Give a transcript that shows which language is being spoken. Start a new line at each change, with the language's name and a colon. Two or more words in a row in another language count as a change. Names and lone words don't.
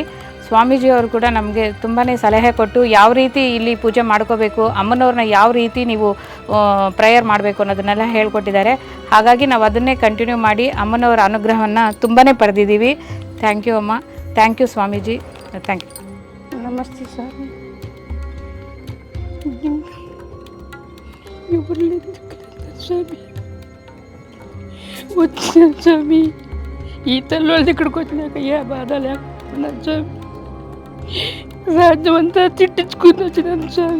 Kannada: ಸ್ವಾಮೀಜಿಯವರು ಕೂಡ ನಮಗೆ ತುಂಬಾ ಸಲಹೆ ಕೊಟ್ಟು ಯಾವ ರೀತಿ ಇಲ್ಲಿ ಪೂಜೆ ಮಾಡ್ಕೋಬೇಕು, ಅಮ್ಮನವ್ರನ್ನ ಯಾವ ರೀತಿ ನೀವು ಪ್ರೇಯರ್ ಮಾಡಬೇಕು ಅನ್ನೋದನ್ನೆಲ್ಲ ಹೇಳ್ಕೊಟ್ಟಿದ್ದಾರೆ. ಹಾಗಾಗಿ ನಾವು ಅದನ್ನೇ ಕಂಟಿನ್ಯೂ ಮಾಡಿ ಅಮ್ಮನವರ ಅನುಗ್ರಹವನ್ನು ತುಂಬಾ ಪಡೆದಿದ್ದೀವಿ.
English: thank you Amma, thank you Swamiji, thank you.
Kannada: ನಮಸ್ತೆ ಸ್ವಾಮಿ.
Telugu: స్వామి వచ్చాను స్వామి. ఈ తల్లి ఇక్కడికి వచ్చినాక ఏ బాధ లేకుండా స్వామి, రాజ్యం అంతా తిట్టించుకుని వచ్చినాను స్వామి.